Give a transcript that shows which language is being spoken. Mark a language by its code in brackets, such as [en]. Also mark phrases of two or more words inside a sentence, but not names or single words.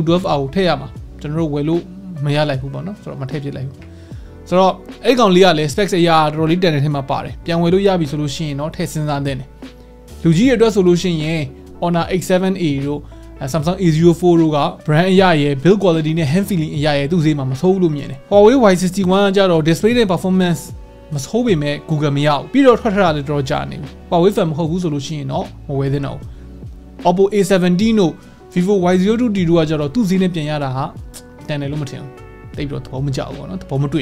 [my] 12 ကိုထည့်ရမှာကျွန်တော်တို့ဝယ်လို့မရလိုက်ဘူးပေါ့နော်ဆိုတော့မထည့်ဖြစ်လိုက်ဘူးဆိုတော့အဲ့ကောင်လေးကလည်း specs အရာတော်တော်လေးတန်တဲ့ထဲမှာပါတယ်ပြန်ဝယ်လို့ရပြီဆိုလို့ရှိရင်တော့ထည့်စဉ်းစားသင့်တယ်လူကြီးရဲ့အတွက်ဆိုလို့ရှိရင် Honor X7A တို့ Samsung A04 တို့က brand အရာရဲ့ [en] build quality [my] နဲ့ [en] hand feeling [my] အရာရဲ့သူ့ဈေးမှာမဆိုးလို့မြင်တယ် Huawei Y61 ကကြတော့ display နဲ့ performance မဆိုးပေမဲ့ Google မရဘူးပြီးတော့ထွက်ထတာလည်းတော်တော်ကြာနေပြီ Huawei fan မဟုတ်ဘူးဆိုလို့ရှိ ရင်တော့မဝယ်သင့်တော့ဘူး Oppo A17 တို့ Vivo Y02D တို့ကကြတော့သူ့ဈေးနဲ့ပြန်ရတာဟာတန်တယ်လို့မထင်ဘူးတိတ်ပြီးတော့သဘောမကျဘူးပေါ့နော်သဘောမတွေ့